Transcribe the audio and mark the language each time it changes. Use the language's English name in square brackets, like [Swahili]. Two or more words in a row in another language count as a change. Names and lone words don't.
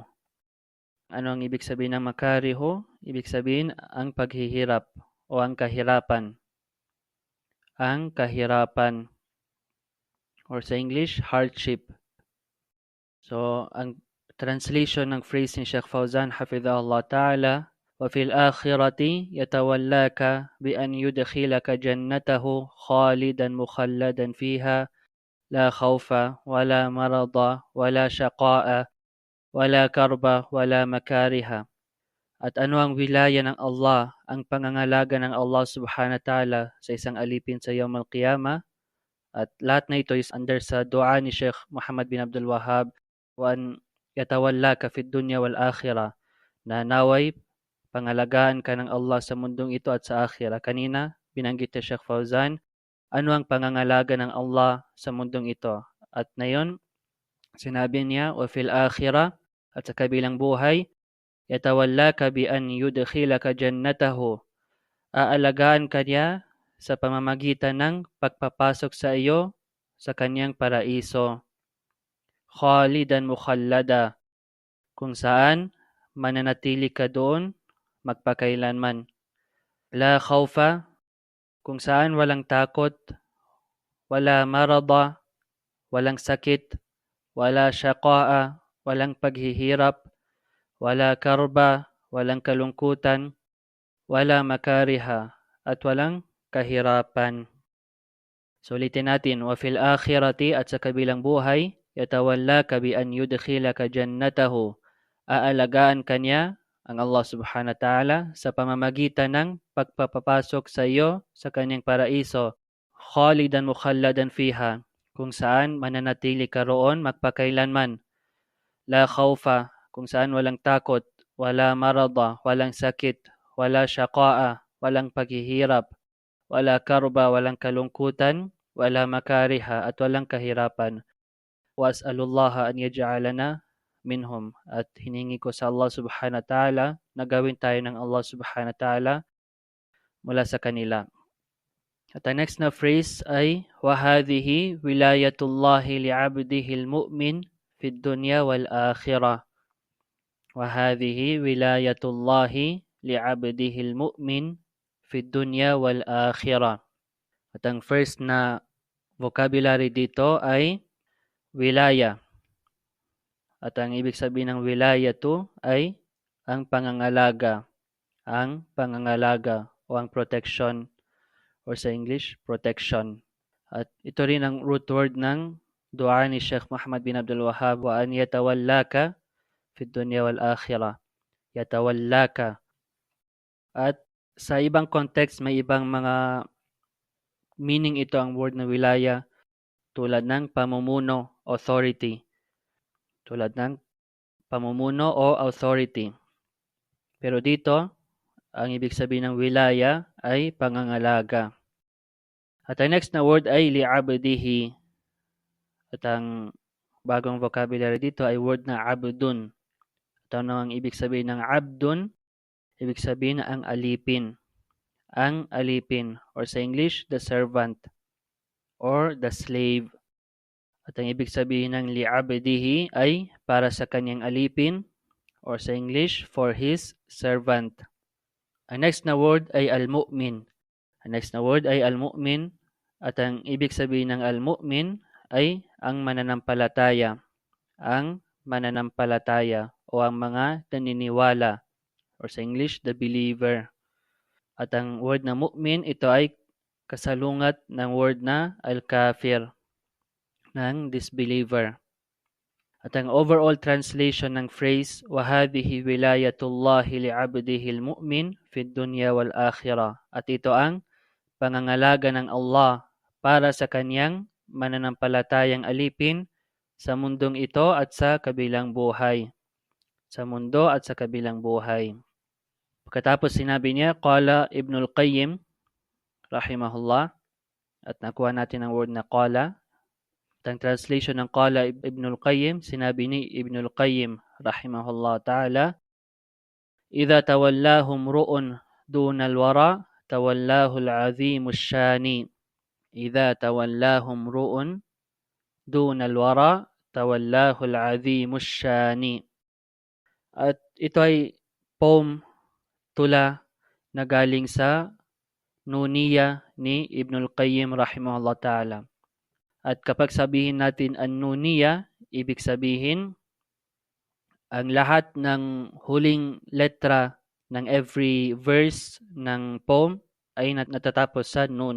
[Filipino] Ano ang ibig sabihin ng makariho? Ibig sabihin ang paghihirap o ang kahirapan. Ang kahirapan. Or sa English, hardship. So, ang translation ng phrase ni Sheikh Fawzan, [Arabic] حفظه الله تعالى, وَفِي الْآخِرَةِ يَتَوَلَّاكَ بِأَنْ يُدْخِلَكَ جَنَّتَهُ خَالِدًا مُخَلَّدًا فِيهَا لَا خَوْفَ وَلَا مَرَضَ وَلَا شَقَاءَ وَلَا كَرْبَ وَلَا مَكَارِهَ. [Filipino] At ano ang wilaya ng Allah, ang pangangalaga ng Allah [Arabic] سبحانه وتعالى [Filipino] sa isang alipin sa [Arabic] يوم القيامة. [Filipino] At lahat na ito [English] is under [Filipino] sa dua ni Sheikh Muhammad bin Abdul Wahhab, [Arabic] وَأَنْ يَتَوَلَّاكَ فِي الدُّنْيَا وَالْآخِرَةِ, [Filipino] na naway pangalagaan ka ng Allah sa mundong ito at sa akhirah. Kanina, binanggit ni Sheikh Fawzan, ano ang pangangalaga ng Allah sa mundong ito. At ngayon, sinabi niya, [Arabic] وَفِي الْآخِرَةِ, [Filipino] at sa kabilang buhay, [Arabic] يَتَوَلَّاكَ بِأَنْ يُدْخِلَكَ جَنَّتَهُ, [Filipino] aalagaan ka niya sa pamamagitan ng pagpapasok sa iyo sa kanyang paraiso. [Arabic] خالدا مخلدا, [Filipino] kung saan mananatili ka doon magpakailanman. [Arabic] لا خوف, [Filipino] kung saan walang takot, [Arabic] ولا مرض, [Filipino] walang sakit, [Arabic] ولا شقاء, [Filipino] walang paghihirap, [Arabic] ولا كرب, [Filipino] walang kalungkutan, [Arabic] ولا مكاره, [Filipino] at walang kahirapan. So ulitin natin, [Arabic] وفي الآخرة, [Filipino] at sa kabilang buhay, [Arabic] يتولاك بأن يدخلك جنته, [Filipino] aalagaan kanya ang Allah [Arabic] سبحانه وتعالى [Filipino] sa pamamagitan ng pagpapapasok sa iyo sa kanyang paraiso, [Arabic] خالدا مخلدا فيها, [Filipino] kung saan mananatili ka roon magpakailanman. [Arabic] لا خوف, [Filipino] kung saan walang takot, [Arabic] ولا مرض, [Filipino] walang sakit, [Arabic] ولا شقاء, [Filipino] walang paghihirap, [Arabic] ولا كرب, [Filipino] walang kalungkutan, [Arabic] ولا مكاره, [Filipino] at walang kahirapan. [Arabic] وأسأل الله أن يجعلنا منهم, [Filipino] at hiningi ko sa Allah [Arabic] سبحانه وتعالى [Filipino] na gawin tayo ng Allah [Arabic] سبحانه وتعالى [Filipino] mula sa kanila. At ang next na phrase ay [Arabic] وَهَذِهِ وِلَايَةُ اللَّهِ لِعَبْدِهِ الْمُؤْمِنِ فِي الدُّنْيَا وَالْآخِرَةِ. وَهَذِهِ وِلَايَةُ اللَّهِ لِعَبْدِهِ الْمُؤْمِنِ فِي الدُّنْيَا وَالْآخِرَةِ. [Filipino] At ang first na vocabulary dito ay wilaya. At ang ibig sabihin ng wilaya to ay ang pangangalaga. Ang pangangalaga o ang protection, or sa English, protection. At ito rin ang root word ng dua ni Sheikh Muhammad bin Abdul Wahhab, [Arabic] وأن يتولاك في الدنيا والآخرة. [Filipino] Yatawallaka. At sa ibang context, may ibang mga meaning ito ang word na wilaya tulad ng pamumuno, authority. Tulad ng pamumuno o authority. Pero dito, ang ibig sabihin ng wilaya ay pangangalaga. At ang next na word ay li'abdihi. At ang bagong vocabulary dito ay word na abdun. At ano ang ibig sabihin ng abdun? Ibig sabihin na ang alipin. Ang alipin, or sa English, [English] the servant or the slave. [Filipino] At ang ibig sabihin ng li'abdihi ay para sa kanyang alipin, or sa English, [English] for his servant. [Filipino] Ang next na word ay al-mu'min. Ang next na word ay al-mu'min. At ang ibig sabihin ng al-mu'min ay ang mananampalataya. Ang mananampalataya o ang mga naniniwala, or sa English, [English] the believer. [Filipino] At ang word na mu'min, ito ay kasalungat ng word na al-kafir, ng disbeliever. At ang overall translation ng phrase, [Arabic] وَهَذِهِ وِلَايَةُ اللَّهِ لِعَبْدِهِ الْمُؤْمِنِ فِي الدُّنْيَا وَالْآخِرَةِ. [Filipino] At ito ang pangangalaga ng Allah para sa kanyang mananampalatayang alipin sa mundong ito at sa kabilang buhay. Sa mundo at sa kabilang buhay. Pagkatapos sinabi niya, [Arabic] قال ابن القيم، رحمه الله, [Filipino] at nakuha natin ang word na qala. At ang translation ng [Arabic] قال ابن القيم, [Filipino] sinabi ni Ibnul Qayyim, [Arabic] رحمه الله تعالى, إذا تولاه امرؤ دون الورى تولاه العظيم الشاني. إذا تولاه امرؤ دون الورى تولاه العظيم الشاني. [Filipino] At ito ay poem, tula na galing sa Nuniya ni Ibnul Qayyim [Arabic] رحمه الله تعالى. [Filipino] At kapag sabihin natin ang Nuniya, ibig sabihin ang lahat ng huling letra ng [English] every verse [Filipino] ng poem ay natatapos sa nun.